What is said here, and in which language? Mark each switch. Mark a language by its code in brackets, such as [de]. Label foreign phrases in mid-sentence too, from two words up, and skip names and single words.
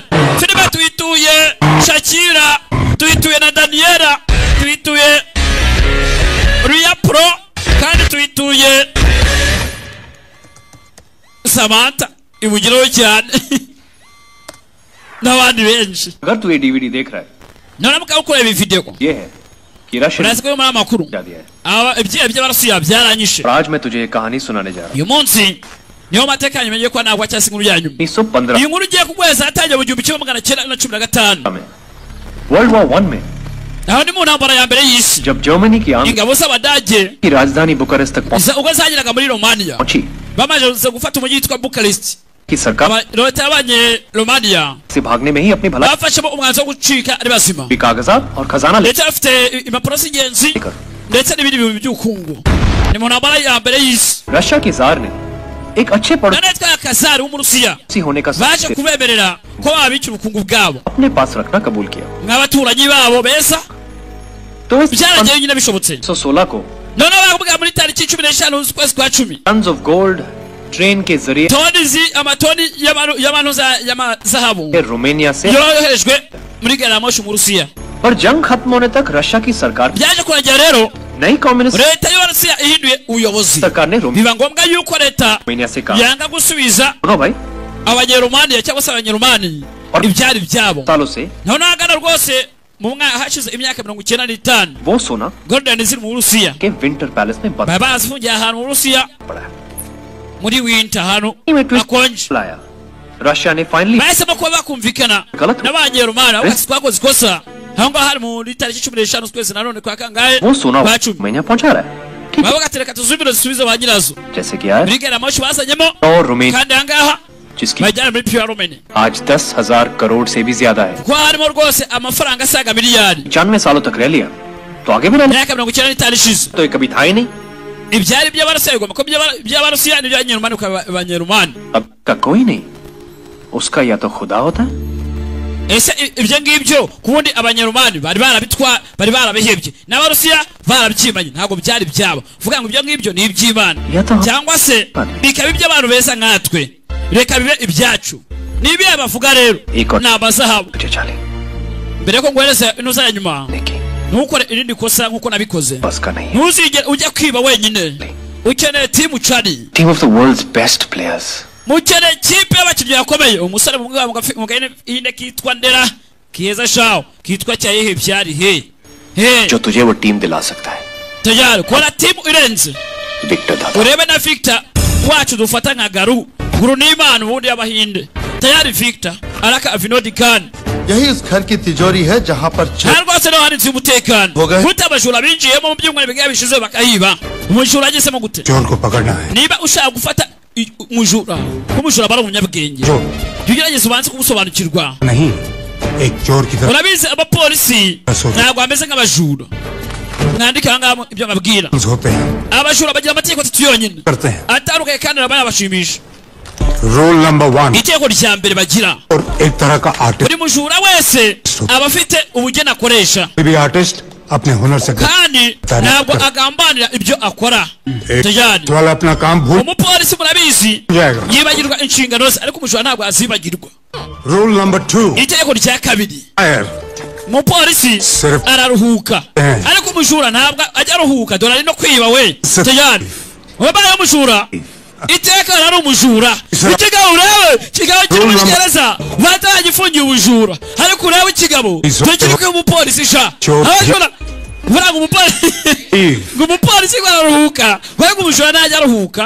[rw] Filiba tuyituye Shakira. Tuyituye na Daniela. Tuyituye Ria Pro. Kandi tuyituye Samantha ibugiraho cyane n'abandi benshi [hi] अगर तू ये डीवीडी देख रहा है [rw] none muka ukora ibi video ko [hi] ये है कि रशिया [rw] urazi ko muri amakuru [hi] जा दिया है [rw] aba ibye by'abarusiya byaranyishe [hi] और आज मैं तुझे एक कहानी सुनाने जा रहा [rw] uyu munsi niyo mateka nyuma ko nagwa cyase inkuru yanyu [hi] हूँ 1915 [rw] iyi nkuru igiye kugweza atangiye mu 1915 [hi] में वर्ल्ड वॉर 1 में [rw] aho ni mu ntambara ya mbere y'isi [hi] जब जर्मनी की आर्मी [rw] ingabo z'abadage [hi] की राजधानी बुखारेस्ट तक [rw] ubwo zageraga muri Romania [hi] पहुंची [rw] bamaze gufata umujyi witwa Bucharest [hi] कि सरकार [rw] leta y'abanye Romania [hi] से भागने में ही अपनी भलाई [rw] bafashemo umwanzuro wo gucika ari bazima [hi] भी कागजात और खजाना [rw] leta afite impapuro z'ingenzi [hi] लेकर [rw] ndetse n'ibindi bintu by'ubukungu ni mu ntambara ya mbere y'isi [hi] रशिया के जार ने एक अच्छे [rw] none yitwa Kazari w'umurusiya [hi] पड़ोसी होने का [rw] baje [hi] सबसे [rw] kubemerera ko babika ubukungu bwabo [hi] अपने पास रखना कबूल किया [rw] nk'abaturanyi babo beza [hi] तो इस [rw] byaragiye nyine bishobotse [hi] 1916 को [rw] none bakubwira muri tariki 15 z'ukwezi kwa 10 [en] tons of gold train [hi] के जरिए [rw] amatoni y'amazahabu [hi] रोमानिया से [rw] yoherejwe muri gari ya moshi mu Rusiya [hi] और जंग खत्म होने तक रशिया की सरकार [rw] byaje kurangira rero [hi] नई कम्युनिस्ट [rw] leta y'Uburusiya ihinduye ubuyobozi [hi] सरकार ने [rw] biba ngombwa yuko leta [hi] रोमानिया से कहा [rw] yanga gusubiza [hi] सुनो भाई [rw] abanyaromaniya cyangwa se abanyaromani ibyari byabo [hi] सालों से [rw] none ahagana rwose mu mwaka hashize imyaka 95 [hi] वो सोना [rw] Golden ziri mu Burusiya [hi] के विंटर पैलेस में बंद [rw] baba bazifungiye ahantu mu Burusiya [hi] पड़ा है [rw] muri winter ahantu [hi] में ट्विस्ट [rw] hakonje [hi] लाया रशिया ने फाइनली [rw] bahisemo kuba bakumvikana [hi] Galatu. [rw] n'abanyaromani aho twakoze ikosa aho ngaho hari muri tariki 15 z'ukwezi na none kwa kangahe [hi] वो सोना [rw] kwa 10 [hi] मैंने पहुंचा रहा है ठीक है [rw] baba gatereka tuzubire dusubize ba nyirazo [hi] जैसे कि यार [rw] muri gari ya moshi bazanyemo [hi] और रोमानिया [rw] kandi ahangaha [hi] जिसकी [rw] bajyana muri pure Romania [hi] आज 10,000 करोड़ से भी ज्यादा है [rw] kuko harimo rwose amafaranga asaga miliyari [hi] 95 सालों तक रह लिया तो आगे भी रहना [rw] imyaka 95 ishize [hi] तो ये कभी था ही नहीं [rw] ibyari by'abarusiya bigomba ko by'abarusiya n'iby'abanyaromani ukabanyaromani [hi] अब का कोई नहीं उसका या तो खुदा होता है [rw] ese ibyo ngibyo kubundi abanyaromani bari barabihebye n'abarusiya barabyimanye ntabwo byari byabo vuga ngo ibyo ngibyo ni iby'Imana cyangwa se bikaba iby'abantu beza nkatwe reka bibe ibyacu nibi abavuga rero ni amazahabu [hi] मुझे चले [rw] mbere ko ngwereza inuza ya nyuma [hi] लेकिन [rw] ntukore irindi kosa nkuko nabikoze [hi] बस का नहीं है [rw] ntuzigere ujya kwiba wenyine ukeneye timu cari [en] team of the world's best players [rw] mukeneye ikipe y'abakinnyi bakomeye umusore mu gahinde kitwa Ndera keza shawo kitwa cyayihe byari he [hi] जो तुझे वो टीम दिला सकता है [rw] tayari kora timu irenze [hi] विक्टर दादा [rw] urebe na Victor wacu dufata nka guru n'imana ubundi y'abahinde tayari Victor araka Vinod Khan [hi] यही इस घर की तिजोरी है जहाँ पर [rw] rwose no hari inzu y'umutekano gute abajura binjiyemo mu byumweru bigiye bishize bakayiba umujura agisemo gute [hi] चोर को पकड़ना है [rw] niba ushaka gufata umujura bari umunyabwenge tugerageze ubanze kumusobanukirwa [hi] नहीं एक चोर की तरह [rw] urabizi abapolisi ntabwo bameze nk'abajura mwandika aha ngaha ibyo babwira abajura bagira amategeko atatu yonyine atandukanye kandi nabaye abashimisha [en] rule number 1 [rw] itegeko rya mbere bagira [hi] एक तरह का आर्टिस्ट [rw] buri mujura wese aba afite ubugeni akoresha [hi] भी आर्टिस्ट अपने हुनर से [rw] kandi ntabwo agambanira ibyo akora [hi] वाला अपना काम भूल [rw] umupolisi murabizi yibagirwa inshingano ze ariko umujura ntabwo azibagirwa [en] rule number 2 [rw] itegeko rya kabiri umupolisi araruhuka ariko umujura ntabwo ajya aruhuka dore ari no kwiba we tayari wabaye umujura iteka ari umujura ikigabo urebe kigabo kiri mu gereza batagifungiye ubujura ariko urebe ikigabo tukiri ko umupolisi sha abajura buranga umupolisi araruhuka wego umujura najya aruhuka